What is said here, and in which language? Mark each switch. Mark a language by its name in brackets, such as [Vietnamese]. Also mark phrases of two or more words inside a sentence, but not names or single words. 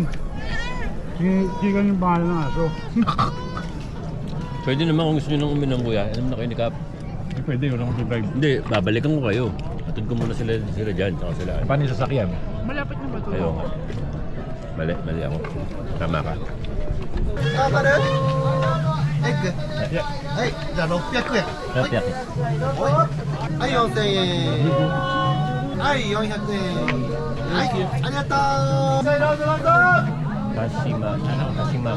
[Filipino] Chicken yung pangalan ng aso. Pwede naman kung gusto nyo nang uminom, kuya. Alam na kayo ni Kap. Pwede, wala akong drive. Hindi, babalikan ko kayo. Atod ko muna sila dyan, tsaka sila. Paano yung sasakyan? Malapit na ba ito? Ayaw nga. Mali ako. Tama ka. [Japanese] はい、じゃあ600円。 [Filipino] Kaya, [Japanese] はい、4000円。はい、400円。はい、ありがとう。どうぞどうぞ。 Hashimaki